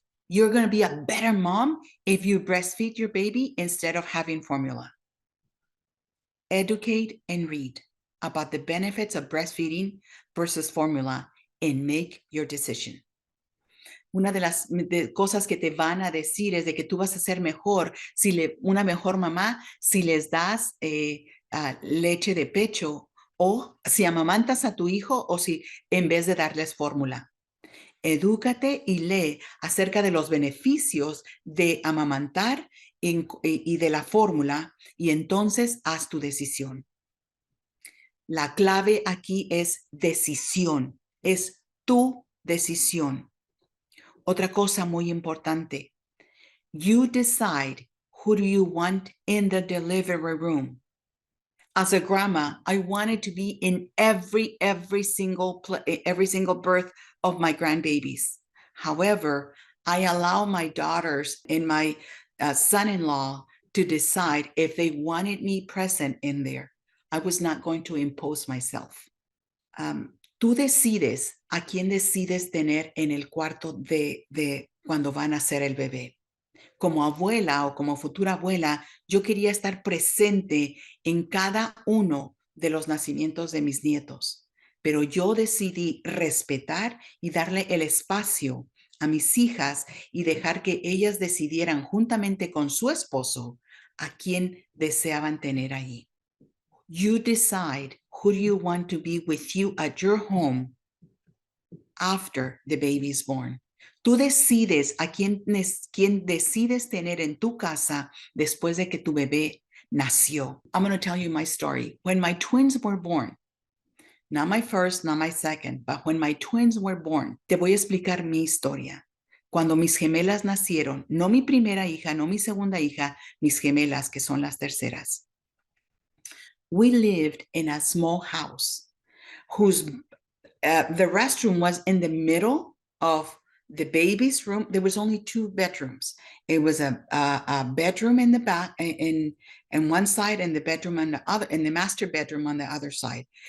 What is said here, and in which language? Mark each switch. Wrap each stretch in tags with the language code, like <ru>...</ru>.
<en>You're going to be a better mom if you breastfeed your baby instead of having formula. Educate and read about the benefits of breastfeeding versus formula and make your decision.</en> <es>Una de las cosas que te van a decir es de que tú vas a ser mejor, una mejor mamá, si les das leche de pecho o si amamantas a tu hijo o si en vez de darles fórmula. Edúcate y lee acerca de los beneficios de amamantar y de la fórmula y entonces haz tu decisión. La clave aquí es decisión, es tu decisión. Otra cosa muy importante,</es> <en>you decide who do you want in the delivery room. As a grandma, I wanted to be in every single birth of my grandbabies. However, I allow my daughters and my son-in-law to decide if they wanted me present in there. I was not going to impose myself.</en> <es>Tú decides a quién decides tener en el cuarto de cuando van a nacer el bebé. Como abuela o como futura abuela, yo quería estar presente en cada uno de los nacimientos de mis nietos, pero yo decidí respetar y darle el espacio a mis hijas y dejar que ellas decidieran juntamente con su esposo a quién deseaban tener ahí.</es> <en>You decide who you want to be with you at your home after the baby is born.</en> <es>Tú decides a quién decides tener en tu casa después de que tu bebé nació.</es> <en>I'm going to tell you my story. When my twins were born, not my first, not my second, but when my twins were born,</en> <es>te voy a explicar mi historia. Cuando mis gemelas nacieron, no mi primera hija, no mi segunda hija, mis gemelas, que son las terceras.</es> <en>We lived in a small house whose the restroom was in the middle of the baby's room. There was only 2 bedrooms. It was a bedroom in the back, in one side, and the bedroom on the other, and the master bedroom on the other side.</en>